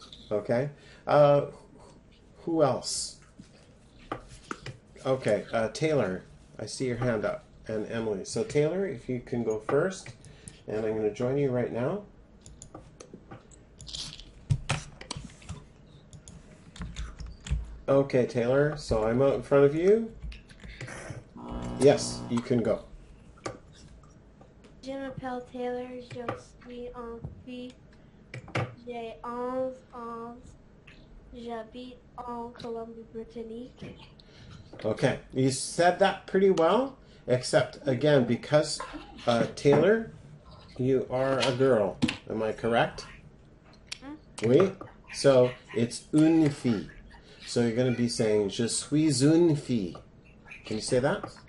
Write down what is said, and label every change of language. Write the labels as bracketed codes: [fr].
[en] Okay. Who else? Okay, Taylor, I see your hand up, and Emily. So Taylor, if you can go first, and I'm going to join you right now. Okay, Taylor, so I'm out in front of you. Yes, you can go. [fr] Je m'appelle Taylor, je suis une fille. J'ai 11 ans. J'habite en Colombie-Britannique. [en] Okay, you said that pretty well, except, again, because, Taylor, you are a girl. Am I correct? [fr] Oui? [en] So, it's [fr] une fille. [en] So you're going to be saying, [fr] je suis une fille. [en] Can you say that?